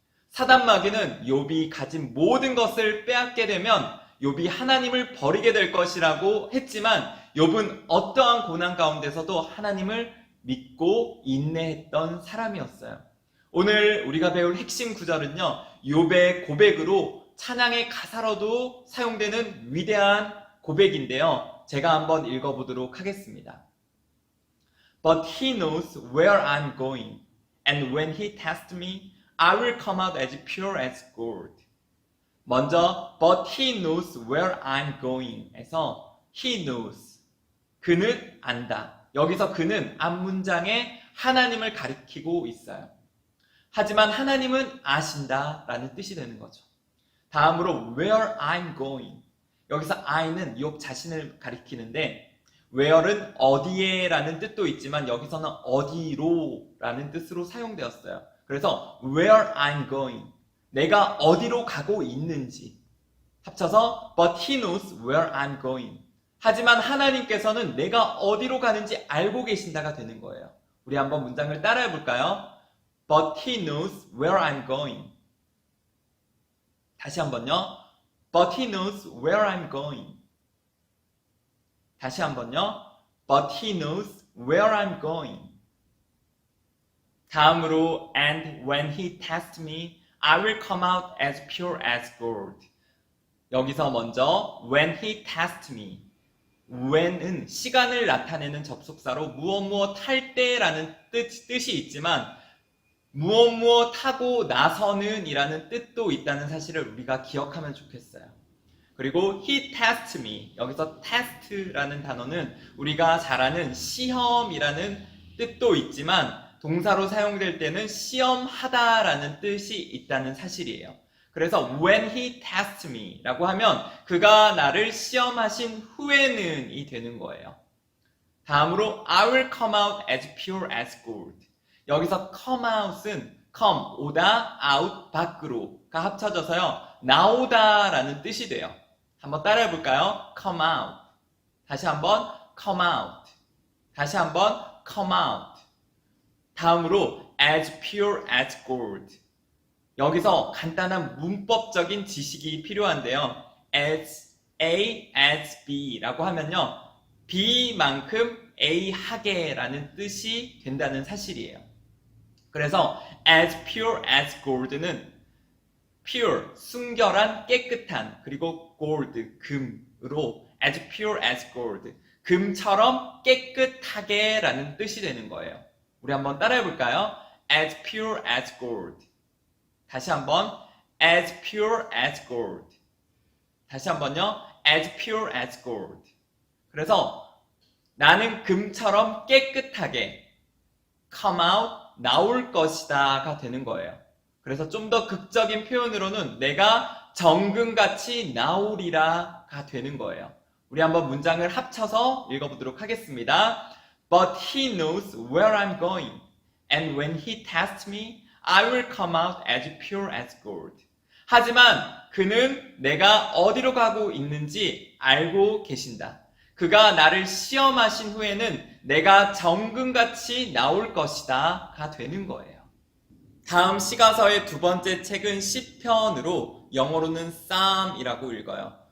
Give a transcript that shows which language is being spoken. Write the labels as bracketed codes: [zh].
[ko] 사단마귀는 욥이 가진 모든 것을 빼앗게 되면 욥이 하나님을 버리게 될 것이라고 했지만 욥은 어떠한 고난 가운데서도 하나님을 믿고 인내했던 사람이었어요. 오늘 우리가 배울 핵심 구절은요, 욥의 고백으로 찬양의 가사로도 사용되는 위대한 고백인데요. 제가 한번 읽어보도록 하겠습니다. [en] But he knows where I'm going, and when he tests me, I will come out as pure as gold. [ko] 먼저 [en] But he knows where I'm going [ko] 에서 [en] he knows, [ko] 그는 안다. 여기서 그는 앞문장에 하나님을 가리키고 있어요. 하지만 하나님은 아신다 라는 뜻이 되는 거죠. 다음으로 [en] where I'm going, [ko] 여기서 I는 욥 자신을 가리키는데 where은 어디에 라는 뜻도 있지만 여기서는 어디로 라는 뜻으로 사용되었어요. 그래서 [en] where I'm going, [ko] 내가 어디로 가고 있는지 합쳐서 [en] but he knows where I'm going. [ko] 하지만 하나님께서는 내가 어디로 가는지 알고 계신다가 되는 거예요. 우리 한번 문장을 따라해 볼까요? [en] But he knows where I'm going. [ko] 다시 한번요. [en] But he knows where I'm going. [ko] 다시 한번요. [en] But he knows where I'm going. [ko] 다음으로 [en] and when he tests me, I will come out as pure as gold. [ko] 여기서 먼저 [en] when he tests me, [ko] when은 시간을 나타내는 접속사로 무엇 할 때라는 뜻이 있지만 무엇 하고 나서는 이라는 뜻도 있다는 사실을 우리가 기억하면 좋겠어요. 그리고 he tests me, 여기서 test라는 단어는 우리가 잘 아는 시험이라는 뜻도 있지만 동사로 사용될 때는 시험하다라는 뜻이 있다는 사실이에요. 그래서 [en] when he tests me [ko] 라고 하면 그가 나를 시험하신 후에는 이 되는 거예요. 다음으로 [en] I will come out as pure as gold. [ko] 여기서 come out은 come, 오다, out, 밖으로가 합쳐져서요, 나오다 라는 뜻이 돼요. 한번 따라해 볼까요? [en] come out. [ko] 다시 한번 come out. 다시 한번 [en] come out. [ko] 다음으로 [en] as pure as gold. [ko] 여기서 간단한 문법적인 지식이 필요한데요. as A as B라고 하면요. B만큼 A 하게라는 뜻이 된다는 사실이에요. 그래서 [en] as pure as gold [ko] 는 pure, 순결한, 깨끗한, 그리고 gold, 금으로 as pure as gold, 금처럼 깨끗하게 라는 뜻이 되는 거예요. 우리 한번 따라해 볼까요? [en] as pure as gold. [ko] 다시 한번 [en] as pure as gold. [ko] 다시 한번요. [en] as pure as gold. [ko] 그래서 나는 금처럼 깨끗하게 [en] come out, [ko] 나올 것이다가 되는 거예요. 그래서 좀 더 극적인 표현으로는 내가 정금같이 나오리라가 되는 거예요. 우리 한번 문장을 합쳐서 읽어보도록 하겠습니다. [en] But he knows where I'm going, and when he tests me, I will come out as pure as gold. [ko] 하지만 그는 내가 어디로 가고 있는지 알고 계신다. 그가 나를 시험하신 후에는 내가 정금같이 나올 것이다가 되는 거예요. 다음 시가서의 두 번째 책은 시편으로 영어로는 Psalm이라고 읽어요.